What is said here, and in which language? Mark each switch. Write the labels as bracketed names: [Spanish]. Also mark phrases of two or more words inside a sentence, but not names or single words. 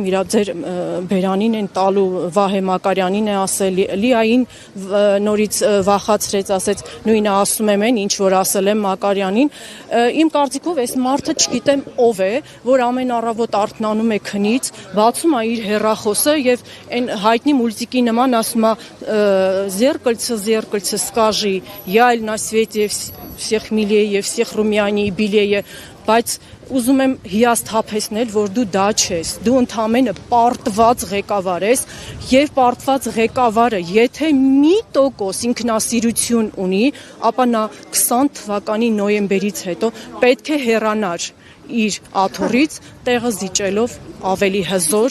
[Armenian] իր ձեր բերանին են տալու Վահե Մակարյանին է ասել Լիային նորից վախացրեց ասեց նույնը ասում եմ այն ինչ որ ասել եմ Մակարյանին իմ կարծիքով այս մարդը չգիտեմ ով է որ ամեն առավոտ արթնանում է քնից բացում է իր հեռախոսը եւ այն հայտնի մուլտիկի նման ասում է [Russian] зеркальце скажи я на свете всех милее [Armenian] եւ [Russian] всех румянее белее [Armenian] բայց ուզում եմ հիասթափեցնել որ դու դա չես դու ընդամենը պարտված ղեկավար ես եւ պարտված ղեկավարը եթե մի տոկոս ինքնասիրություն ունի ապա նա 20 թվականի նոյեմբերից հետո պետք է հեռանար իր աթոռից տեղը զիջելով ավելի հզոր